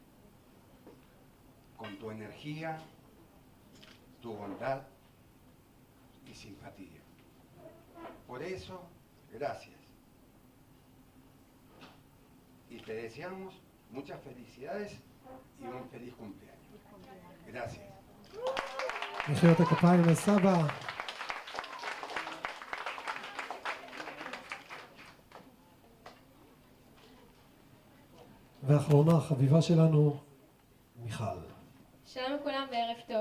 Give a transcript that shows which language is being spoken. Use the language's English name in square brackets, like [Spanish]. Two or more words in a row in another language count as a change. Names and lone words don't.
[Spanish] Con tu energía, tu bondad y simpatía. Por eso, gracias. Y te deseamos muchas felicidades y un feliz cumpleaños. Gracias. [Hebrew] מחיאות הכפיים לסבא. ואחרונה, חביבה שלנו, מיכל. שלום לכולם וערב טוב.